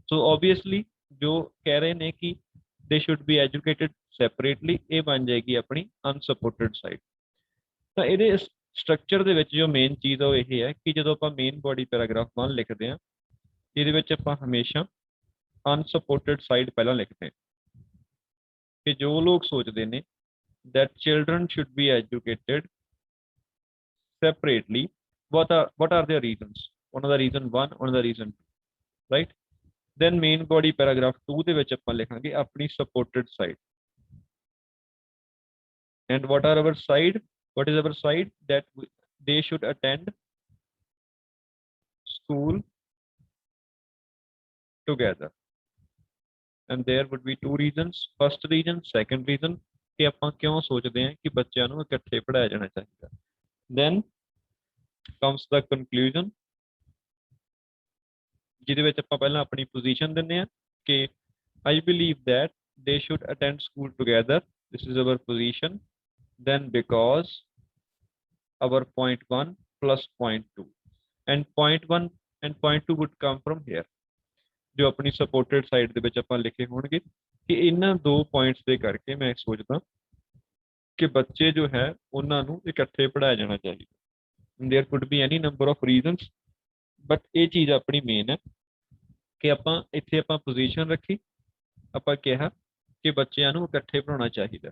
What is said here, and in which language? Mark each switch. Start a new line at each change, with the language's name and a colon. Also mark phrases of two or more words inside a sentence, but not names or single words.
English: so obviously
Punjabi: ਜੋ ਕਹਿ ਰਹੇ ਨੇ ਕਿ
English: they should be educated separately,
Punjabi: ਇਹ ਬਣ ਜਾਏਗੀ ਆਪਣੀ
English: unsupported side.
Punjabi: ਤਾਂ ਇਹਦੇ ਸਟਰਕਚਰ ਦੇ ਵਿੱਚ ਜੋ ਮੇਨ ਚੀਜ਼ ਆ ਉਹ ਇਹ ਹੈ ਕਿ ਜਦੋਂ ਆਪਾਂ
English: main body paragraph 1
Punjabi: ਲਿਖਦੇ ਹਾਂ, ਇਹਦੇ ਵਿੱਚ ਆਪਾਂ ਹਮੇਸ਼ਾ
English: unsupported side
Punjabi: ਪਹਿਲਾਂ ਲਿਖਦੇ ਹਾਂ ਕਿ ਜੋ ਲੋਕ ਸੋਚਦੇ ਨੇ
English: that children should be educated separately, what are their reasons? One of the reason 1, one of the reason 2, right? Then main body paragraph 2
Punjabi: ਦੇ ਵਿੱਚ ਆਪਾਂ ਲਿਖਾਂਗੇ ਆਪਣੀ
English: supported side, and what are our side, what is our side? That they should attend school together, and there would be two reasons. First reason, second reason
Punjabi: ਕਿ ਆਪਾਂ ਕਿਉਂ ਸੋਚਦੇ ਹਾਂ ਕਿ ਬੱਚਿਆਂ ਨੂੰ ਇਕੱਠੇ ਪੜ੍ਹਾਇਆ ਜਾਣਾ ਚਾਹੀਦਾ।
English: Then comes the conclusion,
Punjabi: ਜਿਹਦੇ ਵਿੱਚ ਆਪਾਂ ਪਹਿਲਾਂ ਆਪਣੀ ਪੋਜੀਸ਼ਨ ਦਿੰਦੇ ਹਾਂ ਕਿ
English: I believe that they should attend school together. This is our position. Then because our point 1 plus point 2, and point 1 and point 2 would come from here,
Punjabi: ਜੋ ਆਪਣੀ
English: supported side
Punjabi: ਦੇ ਵਿੱਚ ਆਪਾਂ ਲਿਖੇ ਹੋਣਗੇ ਕਿ ਇਹਨਾਂ ਦੋ ਪੁਆਇੰਟਸ ਦੇ ਕਰਕੇ ਮੈਂ ਸੋਚਦਾ ਕਿ ਬੱਚੇ ਜੋ ਹੈ ਉਹਨਾਂ ਨੂੰ ਇਕੱਠੇ ਪੜ੍ਹਾਇਆ ਜਾਣਾ ਚਾਹੀਦਾ।
English: there could be any number of reasons, but
Punjabi: ਇਹ ਚੀਜ਼ ਆਪਣੀ ਮੇਨ ਹੈ ਕਿ ਆਪਾਂ ਇੱਥੇ ਆਪਾਂ ਪੋਜੀਸ਼ਨ ਰੱਖੀ, ਆਪਾਂ ਕਿਹਾ ਕਿ ਬੱਚਿਆਂ ਨੂੰ ਇਕੱਠੇ ਪੜ੍ਹਾਉਣਾ ਚਾਹੀਦਾ।